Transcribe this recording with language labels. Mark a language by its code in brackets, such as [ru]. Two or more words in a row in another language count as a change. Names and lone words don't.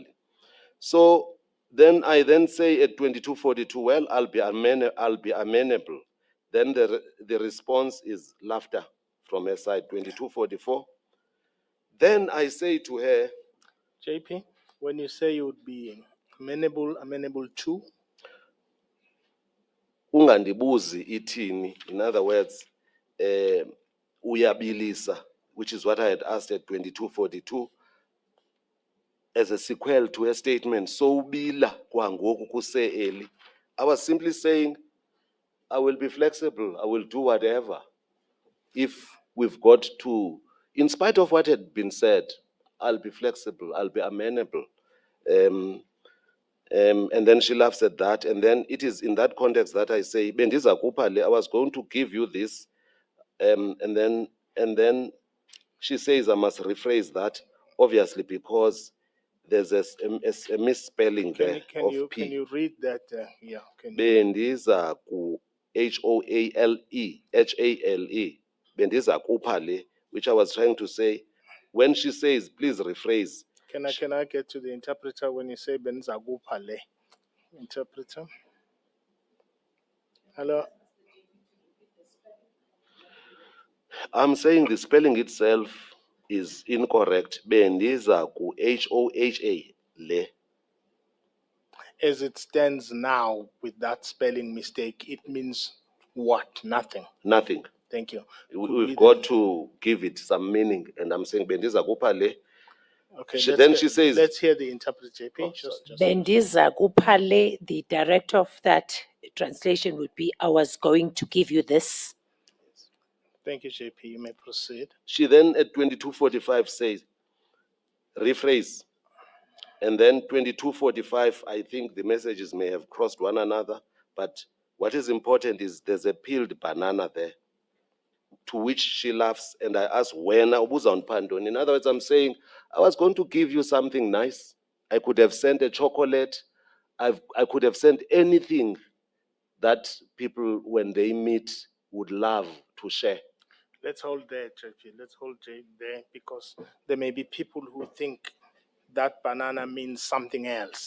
[en] So then I say at 2242, well, I'll be amenable. Then the response is laughter from her side, 2244. Then I say to her, JP, when you say you would be amenable to? [xh] Ungandibuzi ithini. [en] In other words, uyabilisa, which is what I had asked at 2242, as a sequel to her statement, [xh] "Sobila kwangoku kuse eli." [en] I was simply saying, I will be flexible, I will do whatever. If we've got to, in spite of what had been said, I'll be flexible, I'll be amenable. And then she laughs at that. And then it is in that context that I say, [xh] "Bendiza kupha le, [en] I was going to give you this." And then she says, I must rephrase that, obviously, because there's a misspelling there of P. Can you read that? Yeah. [xh] Bendiza ku HOALE, HALE. Bendiza kupha le, [en] which I was trying to say. When she says, please rephrase. Can I get to the interpreter when you say [xh] benza kupha le? [en] Interpreter. Hello. I'm saying the spelling itself is incorrect. [xh] Bendiza ku HOHA le. [en] As it stands now, with that spelling mistake, it means what? Nothing. Nothing. Thank you. We've got to give it some meaning. And I'm saying [xh] bendiza kupha le. [en] Okay, She says, let's hear the interpreter, JP. [xh] Bendiza Kupale, [en] the director of that translation would be, I was going to give you this. Thank you, JP. You may proceed. She then at 2245 says, rephrase. And then 2245, I think the messages may have crossed one another, but what is important is there's a peeled banana there, to which she laughs, and I ask, when [xh] ubuza uniphandoni? [en] In other words, I'm saying, I was going to give you something nice. I could have sent a chocolate. I could have sent anything that people, when they meet, would love to share. Let's hold there, JP. Let's hold there, because there may be people who think that banana means something else.